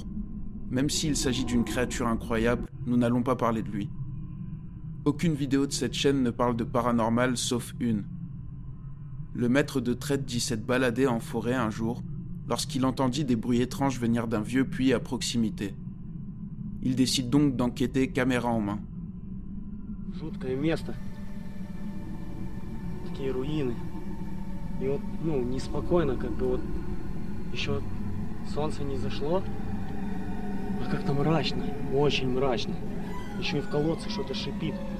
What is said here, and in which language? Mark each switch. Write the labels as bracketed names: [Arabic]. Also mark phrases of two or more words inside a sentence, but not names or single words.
[French] Même s'il s'agit d'une créature incroyable, nous n'allons pas parler de lui. Aucune vidéo de cette chaîne ne parle de paranormal sauf une. Le maître de Traite dit s'être baladé en forêt un jour lorsqu'il entendit des bruits étranges venir d'un vieux puits à proximité. Il décide donc d'enquêter caméra en main. [Russian] Жуткое место. Такие руины. И вот, неспокойно, еще солнце не зашло, а как-то мрачно, очень мрачно. Еще и в колодце что-то шипит.